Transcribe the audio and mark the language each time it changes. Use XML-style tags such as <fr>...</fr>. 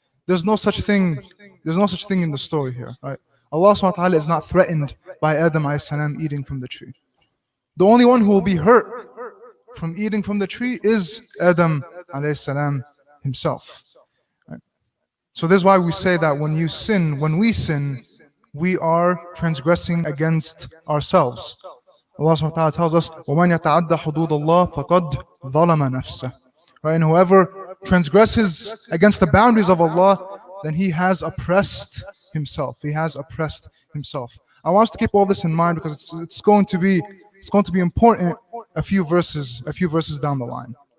<en>There's no such thing in the story here, right? Allah subhanahu wa ta'ala is not threatened by Adam alayhi salam eating from the tree. The only one who will be hurt from eating from the tree is Adam alayhi salam himself. Right? So this is why we say that when we sin, we are transgressing against ourselves. Allah subhanahu wa ta'ala tells us,</en> <ar>وَمَنْ يَتَعَدَّ حُدُودَ اللَّهِ فَقَدْ ظَلَمَ نَفْسَهُ.</ar> <en>Right? And whoever transgresses against the boundaries of Allah, then he has oppressed himself. He has oppressed himself. I want us to keep all this in mind because it's going to be important a few verses down the line.</en>